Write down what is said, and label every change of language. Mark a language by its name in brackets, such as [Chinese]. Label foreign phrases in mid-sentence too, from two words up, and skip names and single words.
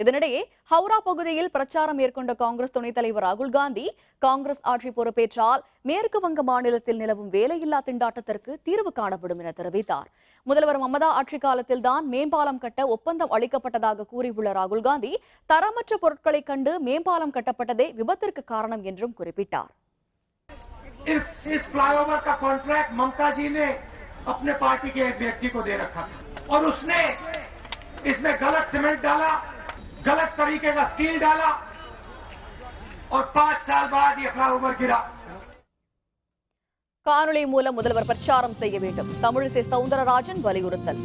[Tamil] இதனிடையே ஹவுரா பகுதியில் பிரச்சாரம் மேற்கொண்ட காங்கிரஸ் துணைத் தலைவர் ராகுல் காந்தி காங்கிரஸ் ஆட்சி பொறுப்பேற்றால் மேற்கு வங்க மாநிலத்தில் நிலவும் வேலையில்லா திண்டாட்டத்திற்கு தீர்வு காணப்படும் என தெரிவித்தார். முதல்வர் மமதா ஆட்சி காலத்தில் தான் மேம்பாலம் கட்ட ஒப்பந்தம் அளிக்கப்பட்டதாக கூறியுள்ள ராகுல் காந்தி தரமற்ற பொருட்களை கண்டு மேம்பாலம் கட்டப்பட்டதே விபத்திற்கு காரணம் என்றும் குறிப்பிட்டார். [Hindi] इस फ्लाईओवर का कॉन्ट्रैक्ट ममता जी ने अपने पार्टी के एक व्यक्ति को दे रखा था और उसने इसमें गलत सीमेंट डाला, गलत तरीके का स्टील डाला और 5 साल बाद ये फ्लाईओवर गिरा. [Tamil] காணொலி மூலம் முதல்வர் பிரச்சாரம் செய்ய வேண்டும், தமிழிசை சவுந்தரராஜன் வலியுறுத்தல்.